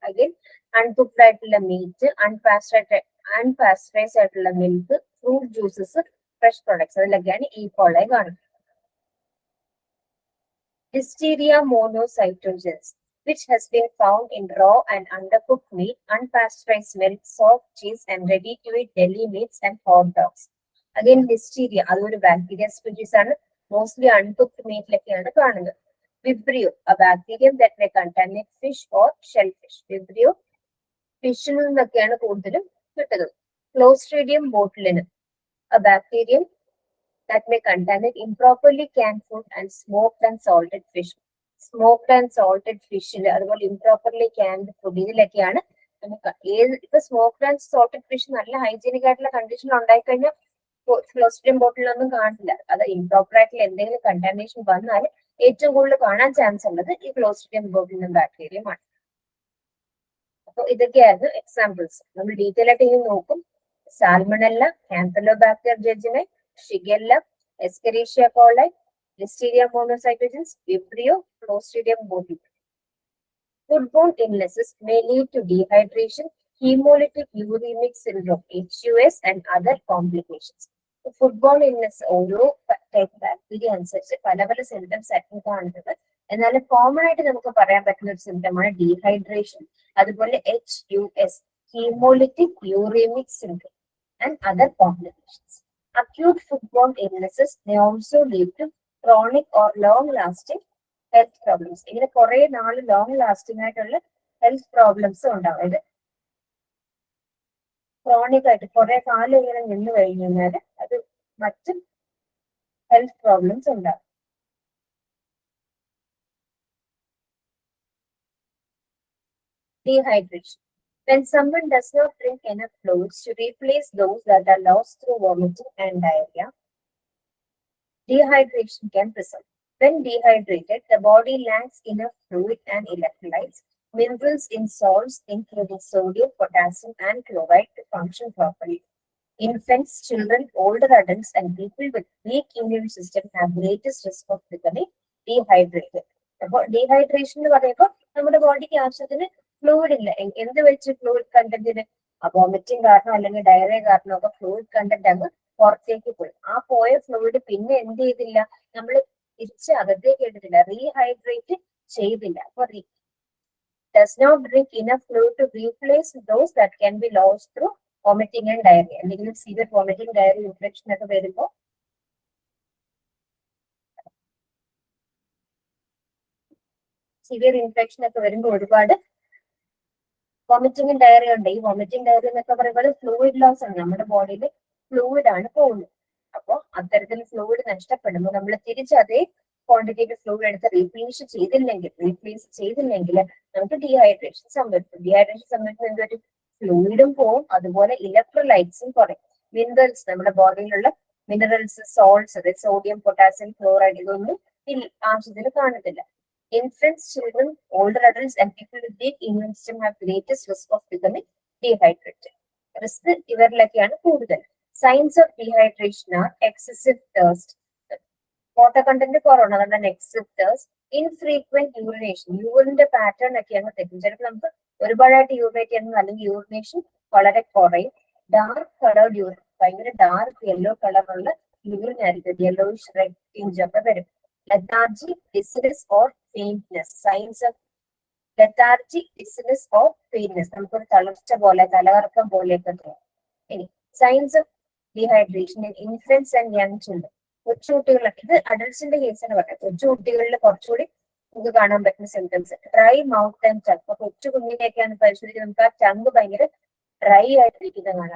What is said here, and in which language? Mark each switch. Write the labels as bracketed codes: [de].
[en] Again, uncooked ആയിട്ടുള്ള meat, unpasteurized ആയിട്ടുള്ള milk, fruit juices, fresh products. [ml] അതിലൊക്കെയാണ് E. coli കാണുന്നത്. [en] Listeria monocytogenes, which has been found in raw and undercooked meat, unpasteurized milk, soft cheese, and ready-to-eat deli meats and hot dogs. [ml] Again, listeria, അതൊരു bacteria species ആണ്. Mostly uncooked മീറ്റിലൊക്കെയാണ് കാണുന്നത്. [en] Vibrio, a bacterium that may contaminate fish or shellfish. [ml] Vibrio ഫിഷിൽ നിന്നൊക്കെയാണ് കൂടുതലും കിട്ടുന്നത്. [en] Clostridium botulinum, a bacterium that may contaminate improperly canned food and smoked and salted fish. Smoked and salted fish, [ml] അതുപോലെ [en] improperly canned food, [ml] ഇതിലൊക്കെയാണ് നമുക്ക് ഇപ്പൊ smoked and salted fish നല്ല hygienic ആയിട്ടുള്ള കണ്ടീഷനിൽ ഉണ്ടായിക്കഴിഞ്ഞാൽ ക്ലോസ്ട്രിയം ബോട്ടിലൊന്നും കാണില്ല. അത് ഇംപ്രോപ്പർ ആയിട്ടുള്ള എന്തെങ്കിലും കണ്ടാമിനേഷൻ വന്നാൽ ഏറ്റവും കൂടുതൽ കാണാൻ ചാൻസ് ഉള്ളത് ഈ ക്ലോസ്ട്രിയം ബോട്ടിലും ബാക്ടീരിയമാണ്. അപ്പൊ ഇതൊക്കെയായിരുന്നു എക്സാമ്പിൾസ്. നമ്മൾ ഡീറ്റെയിൽ ആയിട്ട് ഇനി നോക്കും. സാൽമണല്ല, കാമ്പലോബാക്ടർ ജെജിനെ, shigella, എസ്കെരീഷ്യ coli, Listeria മോണോസൈറ്റോജൻസ്, Vibrio, Clostridium ബോട്ടിലം. [en] Foodborne illnesses may lead to dehydration, hemolytic uremic syndrome, HUS, and other complications. [ml] Foodborne illness ഓരോ ടൈപ്പ് ബാക്ടീരിയ അനുസരിച്ച് പല പല സിംറ്റംസ് ആയിരിക്കും കാണുന്നത്. എന്നാൽ കോമൺ ആയിട്ട് നമുക്ക് പറയാൻ പറ്റുന്ന ഒരു സിംറ്റമാണ് ഡീഹൈഡ്രേഷൻ, അതുപോലെ HUS, [en] hemolytic uremic syndrome, and other complications. Acute foodborne illnesses may also lead to chronic or long-lasting health problems. [ml] ഇങ്ങനെ കുറെ നാള് ലോങ് ലാസ്റ്റിംഗ് ആയിട്ടുള്ള ഹെൽത്ത് പ്രോബ്ലംസ് ഉണ്ടാവും. ഇത് ക്രോണിക് ആയിട്ട് കുറെ കാലം ഇങ്ങനെ നിന്ന് കഴിഞ്ഞു കഴിഞ്ഞാൽ അത് മറ്റും ഹെൽത്ത് പ്രോബ്ലംസ് ഉണ്ടാവും. [en] Dehydration. When someone does not drink enough fluids to replace those that are lost through vomiting and diarrhea, dehydration can result. When dehydrated, the body lacks enough fluid and electrolytes, minerals in salts including sodium, potassium, and chloride to function properly. Infants, children, older adults, and people with weak immune system have greatest risk of becoming dehydrated. [ml] അപ്പോൾ dehydration എന്ന് പറയുമ്പോൾ നമ്മുടെ ബോഡിക്ക് ആവശ്യത്തിന് fluid ഇല്ല. എന്ത് വെച്ച് fluid കണ്ടന്റിന് vomiting കാരണം അല്ലെങ്കിൽ ഡയറിയ കാരണം ഒക്കെ ഫ്ലൂയിഡ് കണ്ടന്റ് അങ്ങ് പുറത്തേക്ക് പോയി. ആ പോയ ഫ്ലൂയിഡ് പിന്നെ എന്ത് ചെയ്തില്ല, നമ്മൾ തിരിച്ച് അകത്തേക്ക് എടുത്തില്ല, റീഹൈഡ്രേറ്റ് ചെയ്തില്ല. [en] അപ്പൊ does not drink enough fluid to replace those that can be lost through vomiting and diarrhea. [ml] അല്ലെങ്കിൽ [en] severe vomiting, diarrhea, infection [ml] ഒക്കെ വരുമ്പോൾ സിവിയർ ഇൻഫെക്ഷൻ ഒക്കെ വരുമ്പോൾ ഒരുപാട് വോമിറ്റിംഗും ഡയറിയ ഉണ്ട്. ഈ വോമിറ്റിംഗ് ഡയറിയ എന്നൊക്കെ പറയുമ്പോൾ ഫ്ലൂയിഡ് ലോസ് ആണ്, നമ്മുടെ ബോഡിയിൽ ഫ്ലൂയിഡ് ആണ് പോകുന്നത്. അപ്പോൾ അത്തരത്തിൽ ഫ്ലൂയിഡ് നഷ്ടപ്പെടുമ്പോൾ നമ്മൾ തിരിച്ച് അതേ ക്വാണ്ടിറ്റിയിൽ ഫ്ലൂയിഡ് എടുത്ത് റീപ്ലേസ് ചെയ്തില്ലെങ്കിൽ നമുക്ക് ഡീഹൈഡ്രേഷൻ സംഭവിക്കും. ഡീഹൈഡ്രേഷൻ സംഭവിക്കുന്ന എന്തൊരു ഫ്ലൂയിഡും പോവും, അതുപോലെ ഇലക്ട്രോലൈറ്റ്സും കുറയും. മിനറൽസ്, നമ്മുടെ ബോഡിയിലുള്ള മിനറൽസ്, സോൾട്ട്സ്, അതായത് സോഡിയം, പൊട്ടാസ്യം, ക്ലോറൈഡ്, ഇതൊന്നും ആവശ്യത്തിൽ കാണത്തില്ല. [en] Infants, children, older adults, and people with weak immune system have greatest risk of becoming dehydrated. [ml] Risk ഇവരിലൊക്കെയാണ് കൂടുതൽ. [en] Signs of dehydration are excessive thirst. [ml] Water content കുറവാണ്, അതുകൊണ്ടാണ് [en] excessive thirst. Infrequent urination. [ml] യൂറിന്റെ pattern ഒക്കെയാണ് തെറ്റും. ചിലപ്പോൾ നമുക്ക് ഒരുപാടായിട്ട് യൂറിനേറ്റ് ചെയ്യുന്നത്, അല്ലെങ്കിൽ urination വളരെ കുറയും. ഡാർക്ക് കളേർഡ് യൂറിൻ, ഭയങ്കര ഡാർക്ക് യെല്ലോ കളറുള്ള യൂറിൻ ആയിരിക്കും, യെല്ലോയിഷ് റെഡ് ടിഞ്ച് ഒക്കെ വരും. [en] Lethargy, dizziness or faintness. Signs of lethargy, dizziness or faintness. [ml] നമുക്കൊരു തളർച്ച പോലെ, തലകറക്കം പോലെയൊക്കെ തോന്നും. ഇനി [en] Signs of dehydration in infants and young children. [ml] കൊച്ചുകുട്ടികളൊക്കെ, ഇത് അഡൽട്സിന്റെ കേസാണ് പറയുന്നത്. കൊച്ചുകുട്ടികളിൽ കുറച്ചുകൂടി നമുക്ക് കാണാൻ പറ്റുന്ന symptoms, [en] Dry mouth and tongue. [ml] അപ്പൊ കൊച്ചു കുഞ്ഞിനെയൊക്കെയാണ് പരിശോധിക്കുന്നത്, നമുക്ക് ആ ടങ് ഭയങ്കര ഡ്രൈ ആയിട്ടിരിക്കുന്നത് കാണാം.